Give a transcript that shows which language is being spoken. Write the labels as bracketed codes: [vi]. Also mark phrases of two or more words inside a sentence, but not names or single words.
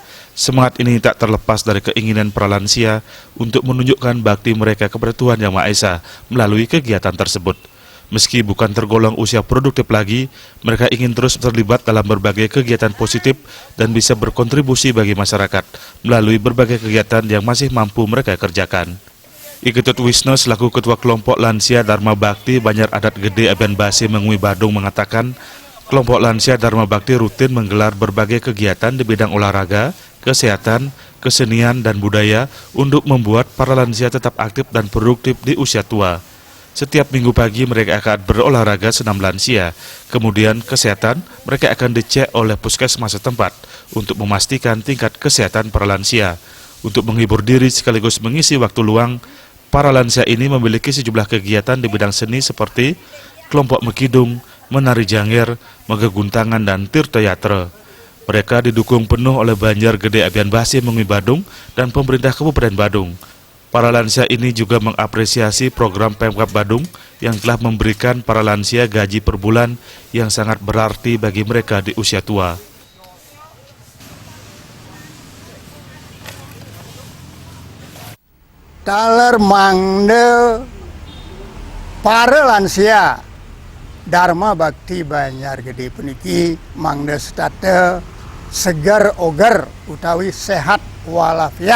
[id] Semangat ini tak terlepas dari keinginan para lansia untuk menunjukkan bakti mereka kepada Tuhan Yang Maha Esa melalui kegiatan tersebut. Meski bukan tergolong usia produktif lagi, mereka ingin terus terlibat dalam berbagai kegiatan positif dan bisa berkontribusi bagi masyarakat melalui berbagai kegiatan yang masih mampu mereka kerjakan. Iketut Wisno selaku Ketua Kelompok Lansia Dharma Bakti Banjar Adat Gede Abian Base Mengui Badung mengatakan, kelompok Lansia Dharma Bakti rutin menggelar berbagai kegiatan di bidang olahraga, kesehatan, kesenian, dan budaya untuk membuat para lansia tetap aktif dan produktif di usia tua. Setiap minggu pagi mereka akan berolahraga senam lansia, kemudian kesehatan mereka akan dicek oleh puskesmas setempat untuk memastikan tingkat kesehatan para lansia. Untuk menghibur diri sekaligus mengisi waktu luang, para lansia ini memiliki sejumlah kegiatan di bidang seni seperti kelompok mekidung, menari jangir, megeguntangan, dan tirta yatra. Mereka didukung penuh oleh Banjar Gede Abian Base Mengui Badung dan pemerintah Kabupaten Badung. Para lansia ini juga mengapresiasi program Pemkab Badung yang telah memberikan para lansia gaji per bulan yang sangat berarti bagi mereka di usia tua. [ban] Taler mangde para lansia Dharma Bakti Banjar Gede puniki mangde state segar oger utawi [id] sehat walafiat.